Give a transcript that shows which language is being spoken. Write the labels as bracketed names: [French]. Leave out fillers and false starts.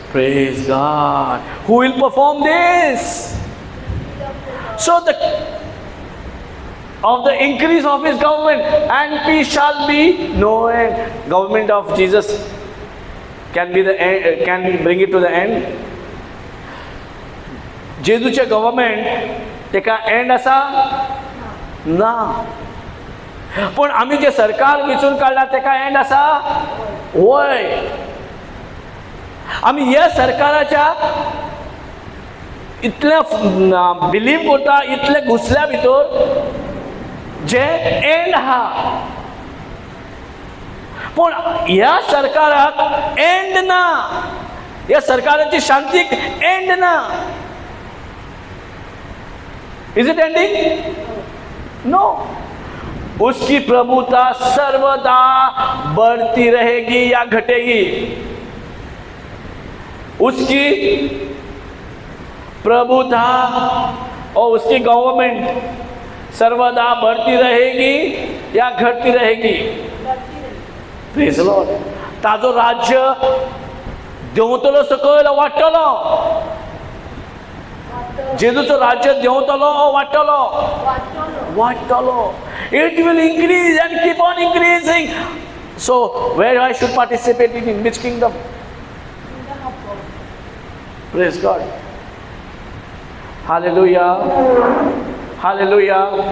[English] Praise God. Who will perform this? So the of the increase of his government and peace shall be no end. Government of Jesus can be the end, can bring it to the end. [Goan Konkani] जेजूचे government तेका and आसा ना, पण आमी जे सरकार वेचून काडला तेका एंड आसा? वय. आमी ह्या सरकाराच्या इतले बिलीव करता, इतले घुसल्या भितर जे एंड आहा, पण ह्या सरकाराक एंड ना. ह्या सरकाराची शांतीक एंड ना. [English] Is it ending? No. [Hindi] उसकी प्रभुता सर्वदा बढ़ती रहेगी या घटेगी? उसकी प्रभुता और उसकी गवर्नमेंट सर्वदा बढ़ती रहेगी या घटती रहेगी? [English] Praise the Lord. [Goan Konkani] ताजो राज्य देंवतलो सकयल वाडटलो? जेजूचो राज्य देंवतलो ओ वाडटलो? वाडटलो. [English] It will increase and keep on increasing. So where I should participate in which kingdom? Praise God. Hallelujah. Hallelujah.